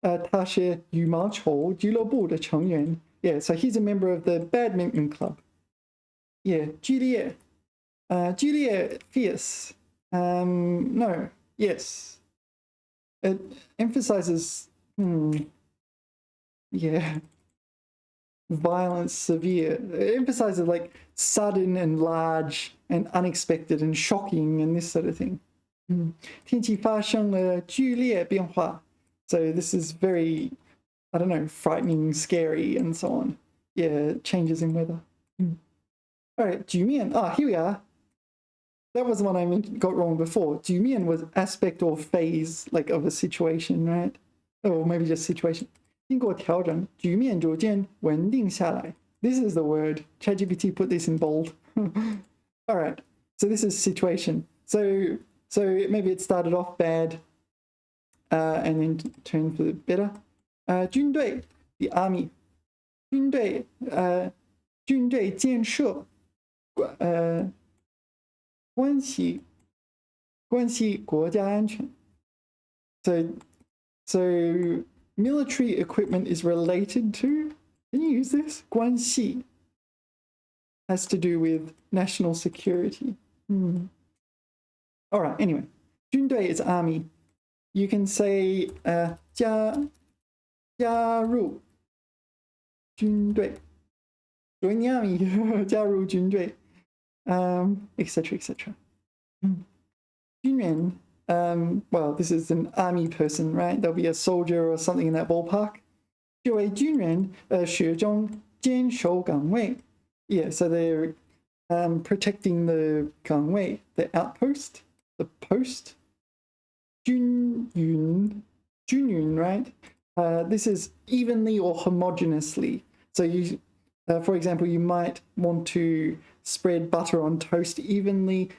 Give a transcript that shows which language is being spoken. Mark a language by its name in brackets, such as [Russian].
[Chinese] 他是羽毛球俱乐部的成员. [English] Yeah, so he's a member of the badminton club. Yeah, Juliet. Juliet fierce. No, yes. It emphasizes, yeah, violence, severe. It emphasizes like sudden and large and unexpected and shocking and this sort of thing. [Chinese] 天气发生了剧烈变化. [English] So this is very, I don't know, frightening, scary, and so on. Yeah, changes in weather. All right, 局面. Here we are. That was the one I got wrong before. 局面 was aspect or phase, like of a situation, right? Or maybe just situation. [Chinese] 经过调整，局面逐渐稳定下来. [English] This is the word. ChatGPT put this in bold. All right, so this is situation. So maybe it started off bad. And then turn for the better. 军队 the army. [Chinese] 军队建设关系国家安全. [English] So military equipment is related to, can you use this? 关系 has to do with national security. All right, anyway. 军队 is army. You can say [Chinese] 加入军队 [English] join the army 加入军队 etc etc 军人 well this is an army person, right? There'll be a soldier or something in that ballpark. [Chinese] 这位军人始终坚守岗位. [English] Yeah, so they're protecting the 岗位 the outpost, the post. 均匀, right? This is evenly or homogeneously. So you, for example, you might want to spread butter on toast evenly.